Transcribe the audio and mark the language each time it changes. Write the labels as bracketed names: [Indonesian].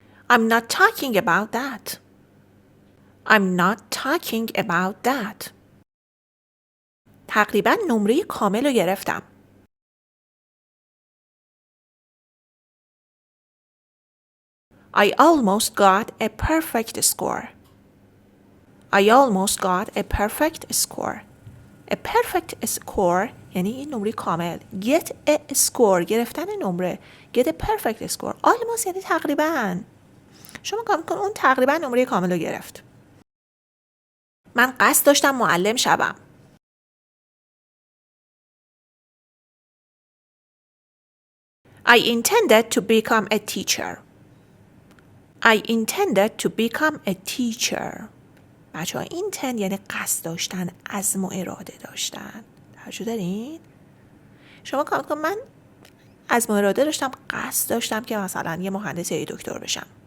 [English] I'm not talking about that. I'm not talking about that. [Persian] تقریبا نمره کامل رو گرفتم. [English] I almost got a perfect score. I almost got a perfect score. A perfect score [Persian] یعنی نمره کامل. [English] Get a score [Persian] گرفتن نمره. [English] Get a perfect score. [Persian] almost یعنی تقریبا. شما کار می‌کنید اون تقریبا نمره کامل رو گرفت. من قصد داشتم معلم شوم. [English] I intended to become a teacher. I intended to become a teacher. [Persian] بچه‌ها intend یعنی قصد داشتن، عزم و اراده داشتن. توجه دارین؟ شما کار می‌کنید من عزم و اراده داشتم، قصد داشتم که مثلا یه مهندس یا یه دکتر بشم.